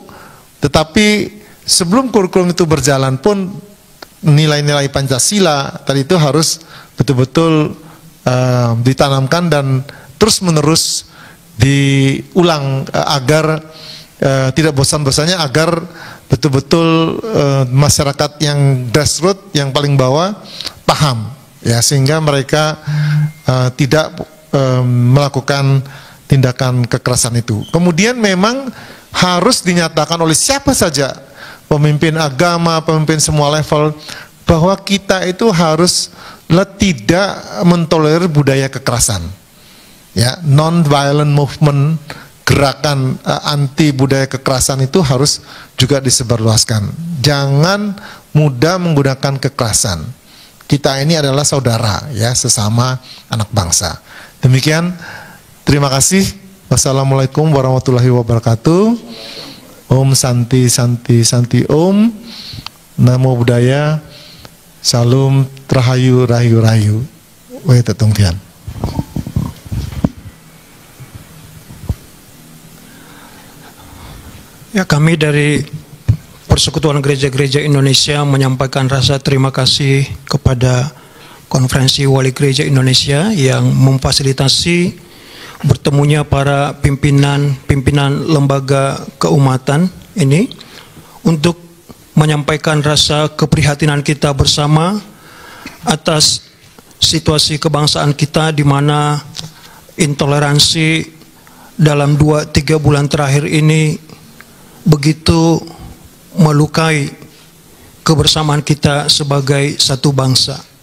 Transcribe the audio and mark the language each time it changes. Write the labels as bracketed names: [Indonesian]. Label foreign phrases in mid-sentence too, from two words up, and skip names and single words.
[Indonesian] Tetapi sebelum kurikulum itu berjalan pun nilai-nilai Pancasila tadi itu harus betul-betul ditanamkan dan terus-menerus diulang agar tidak bosan-bosannya, agar betul-betul masyarakat yang grassroots, yang paling bawah paham, ya, sehingga mereka tidak melakukan tindakan kekerasan itu. Kemudian memang harus dinyatakan oleh siapa saja, pemimpin agama, pemimpin semua level, bahwa kita itu harus tidak mentolerir budaya kekerasan. Ya, [English] non-violent movement, [Indonesian] gerakan anti budaya kekerasan itu harus juga disebarluaskan. Jangan mudah menggunakan kekerasan. Kita ini adalah saudara, ya, sesama anak bangsa. Demikian, terima kasih. [Arabic] والسلام عليكم ورحمة الله وبركاته. [Sanskrit] ॐ शान्तिः शान्तिः शान्तिः ॐ. [Pali] Namo Buddhaya. [Javanese] Salam Rahayu Rahayu Rahayu. [Chinese] 惟德动天. [Indonesian] Ya, kami dari Persekutuan Gereja-Gereja Indonesia menyampaikan rasa terima kasih kepada Konferensi Wali Gereja Indonesia yang memfasilitasi bertemunya para pimpinan lembaga keumatan ini untuk menyampaikan rasa keprihatinan kita bersama atas situasi kebangsaan kita, di mana intoleransi dalam 2-3 bulan terakhir ini begitu melukai kebersamaan kita sebagai satu bangsa.